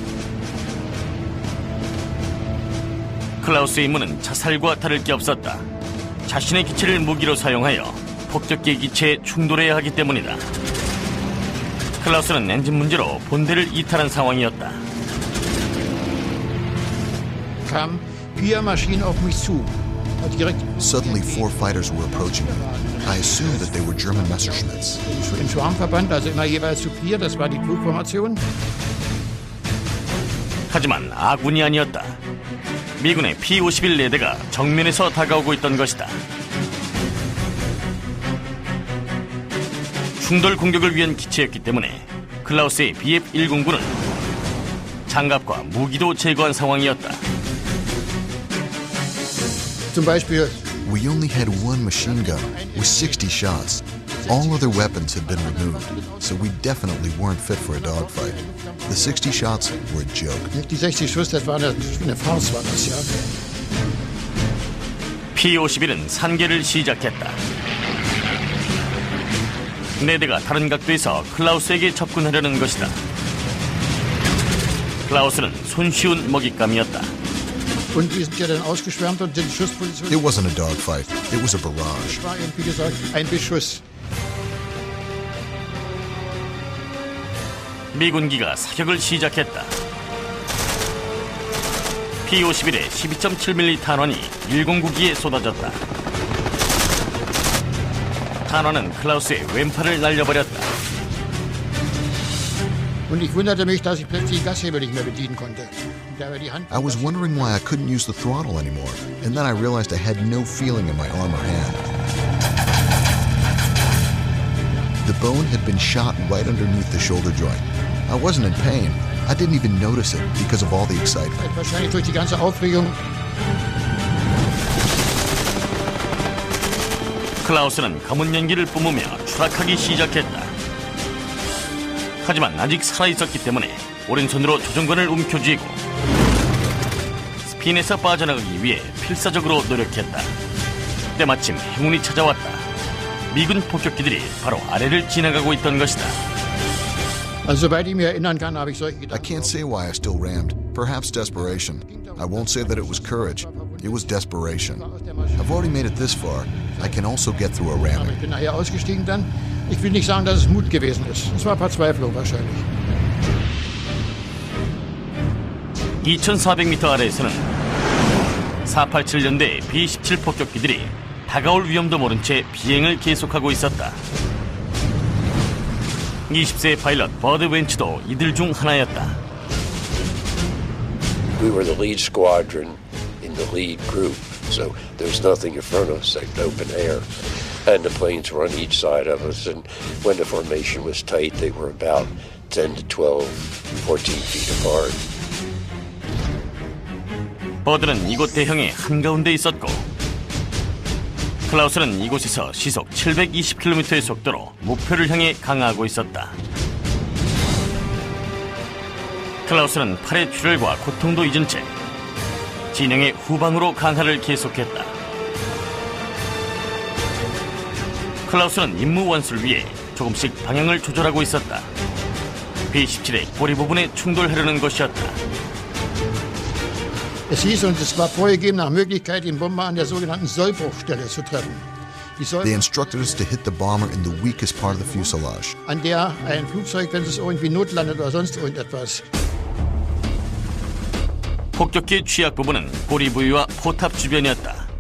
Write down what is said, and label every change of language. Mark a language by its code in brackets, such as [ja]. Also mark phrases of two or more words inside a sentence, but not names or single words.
[ko] 클라우스의 임무는 자살과 다를 게 없었다. 자신의 기체를 무기로 사용하여 폭격기 기체에 충돌해야 하기 때문이다. 클라우스는 엔진 문제로 본대를 이탈한 상황이었다. [de] Kamen 4 Maschinen auf mich zu. [en] Suddenly 4 fighters were approaching me. I assumed that they were German Messerschmitts. [de] Im Schwarmverband, also immer jeweils zu 4, das war die Flugformation. [ko] 하지만 아군이 아니었다. 미군의 P-51 레대가 정면에서 다가오고 있던 것이다. 충돌 공격을 위한 기체였기 때문에 클라우스의 BF-109는 장갑과 무기도 제거한 상황이었다. [de] Zum Beispiel, [en] we only had 1 machine gun with 60 shots. All other weapons had been removed, so we definitely weren't fit for a dogfight. The 60 shots were a joke. [de] Die 60 Schuss, das war eine Faust, war das, ja. [ko] P-51은 산계를 시작했다. 레드가 다른 각도에서 클라우스에게 접근하려는 것이다. 클라우스는 손쉬운 먹잇감이었다. [de] Und wir sind ja dann ausgeschwärmt und sind Schussposition. [en] It wasn't a dogfight. It was a barrage. [de] Es war eben, wie gesagt, ein Beschuss. [ko] 미군기가 사격을 시작했다. P-51의 12.7mm 탄환이 109기에 쏟아졌다. 탄환은 클라우스의 왼팔을 날려버렸다. [de] Und ich wunderte mich, dass ich plötzlich die Gashebel nicht mehr bedienen konnte. [en] I was wondering why I couldn't use the throttle anymore, and then I realized I had no feeling in my arm or hand. The bone had been shot right underneath the shoulder joint. I wasn't in pain. I didn't even notice it because of all the excitement. [de] Wahrscheinlich durch die ganze Aufregung. [ko] 클라우스는 검은 연기를 뿜으며 추락하기 시작했다. 하지만 아직 살아있었기 때문에 오른손으로 조종관을 움켜쥐고 스핀에서 빠져나가기 위해 필사적으로 노력했다. 때마침 행운이 찾아왔다. 미군 폭격기들이 바로 아래를 지나가고 있던 것이다. [de] Also, soweit ich mich erinnern kann, habe ich solche Gedanken. [en] I can't say why I still rammed. Perhaps desperation. I won't say that it was courage. It was desperation. I've already made it this far. I can also get through a ramming. [de] Ich bin nachher ausgestiegen dann. Ich will nicht sagen, dass es Mut gewesen ist. Es war Verzweiflung wahrscheinlich. [ko] 2400m 아래에서는 487년대 B-17 폭격기들이 다가올 위험도 모른 채 비행을 계속하고 있었다. 20세 파일럿 버드 웬츠도 이들 중 하나였다. [en] We were the lead squadron in the lead group, so there's nothing in front of us except open air. And the planes were on each side of us, and when the formation was tight, they were about 10 to 12, 14 feet apart. [ko] 버드는 이곳 대형의 한가운데 있었고 클라우스는 이곳에서 시속 720km의 속도로 목표를 향해 강하고 있었다. 클라우스는 팔의 출혈과 고통도 잊은 채 진영의 후방으로 강화를 계속했다. 클라우스는 임무 완수를 위해 조금씩 방향을 조절하고 있었다. B-17의 꼬리 부분에 충돌하려는 것이었다. [de] Es hieß uns, es war vorgegeben, nach Möglichkeit den Bomber an der sogenannten Sollbruchstelle zu treffen. [en] They instructed us to hit the bomber in the weakest part of the fuselage. [de] An der ein Flugzeug, wenn es irgendwie notlandet oder sonst irgendetwas. [ko] 폭격기의 취약 부분은 꼬리 부위와 포탑 주변이었다.